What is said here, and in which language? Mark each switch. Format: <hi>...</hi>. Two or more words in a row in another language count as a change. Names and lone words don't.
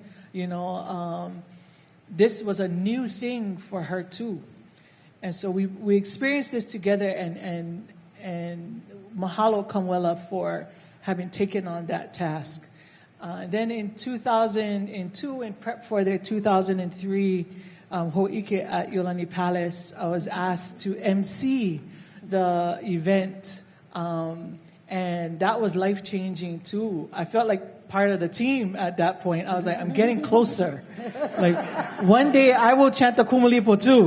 <en>You know, this was a new thing for her too. And so we experienced this together, and mahalo Kamuela for having taken on that task. Then in 2002, in prep for their 2003 hoʻike at Iolani Palace, I was asked to MC the event, and that was life-changing too. I felt like part of the team at that point. I was like, I'm getting closer. Like, one day I will chant the Kumulipo too.</en>